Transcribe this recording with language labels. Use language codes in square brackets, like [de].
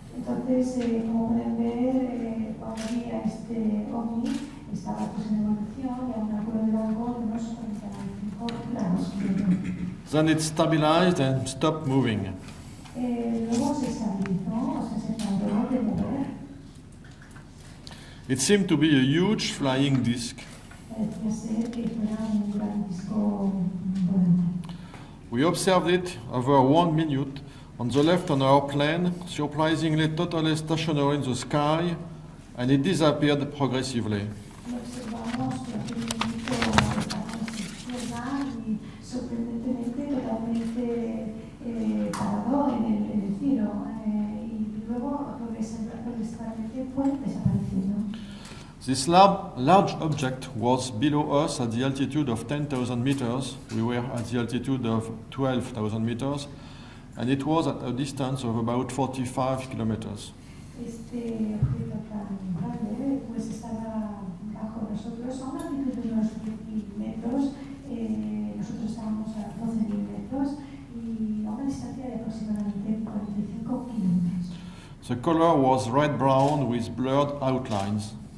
[es] Entonces, como pueden ver, cuando vi a este ovni, estaba pues en evolución y a un ángulo de rango de unos 45 grados. [en] Then it stabilized and stopped moving. [es] Luego se estabilizó, o sea, se paró de mover. [en] It seemed to be a huge flying disc. [es] Parecía ser que fuera un gran disco volante. [en] We observed it over 1 minute on the left on our plane, surprisingly totally stationary in the sky, and it disappeared progressively. [es] Lo observamos durante un minuto a la izquierda y sorprendentemente totalmente parado en el cielo y luego progresivamente fue desapareciendo. [en] This large object was below us at the altitude of 10,000 meters. We were at the altitude of 12,000 meters, and it was at a distance of about 45 kilometers. [es] Este objeto tan grande pues estaba bajo nosotros a una altitud de unos 10.000 metros, nosotros estábamos a 12.000 metros y a una distancia de aproximadamente 45 kilómetros. [en] The color was red-brown with blurred outlines.